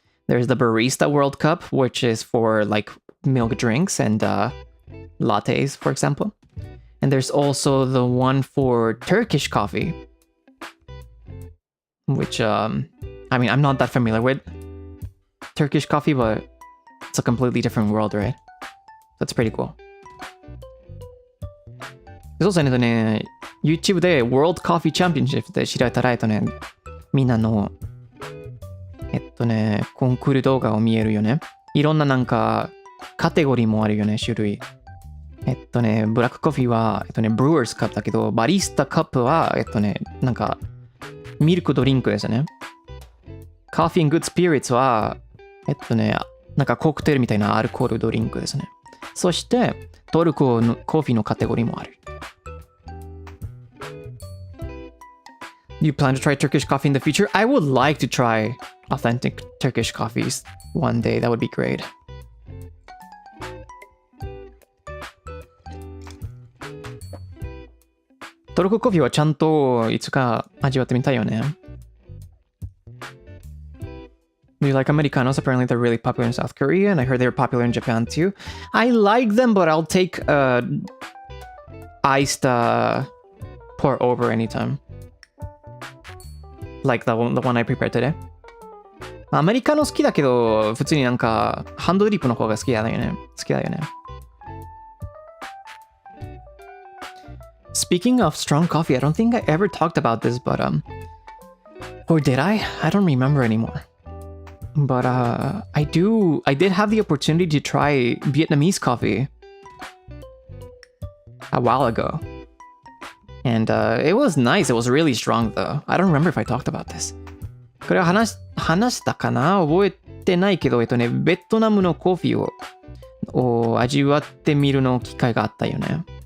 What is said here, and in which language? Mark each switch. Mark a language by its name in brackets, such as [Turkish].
[English] There's the Barista World Cup, which is for like milk drinks and lattes, for example. And there's also the one for Turkish coffee, which I mean, I'm not that familiar with Turkish coffee, but it's a completely different world, right? That's pretty cool. There's also [Japanese] YouTube で World Coffee Championship で調べたらみんなのコンクール動画を見えるよね。いろんななんかカテゴリーもあるよね、種類。ブラックコーヒーはBrewers Cup だけど、バリスタカップはなんかミルクドリンクですよね。 Coffee and Good Spirits はなんかコクテルみたいなアルコールドリンクですね。そしてトルコのコーヒーのカテゴリーもある。 [English] Do you plan to try Turkish coffee in the future? I would like to try authentic Turkish coffees one day. That would be great. [Japanese] Toruko coffee はちゃんといつか味わってみたいよね。 [English] Do you like Americanos? Apparently they're really popular in South Korea, and I heard they're popular in Japan too. I like them, but I'll take iced pour over anytime. Like the one I prepared today. [Japanese] アメリカの好きだけど、普通になんかハンドドリップの方が好きだよね。 [English] Speaking of strong coffee, I don't think I ever talked about this, but or did I? I don't remember anymore. But I did have the opportunity to try Vietnamese coffee a while ago. And it was nice. It was really strong though. I don't remember if I talked about this. [Japanese] これは話したかな覚えてないけど、ベトナムのコーヒーを味わってみるの機会があったよね。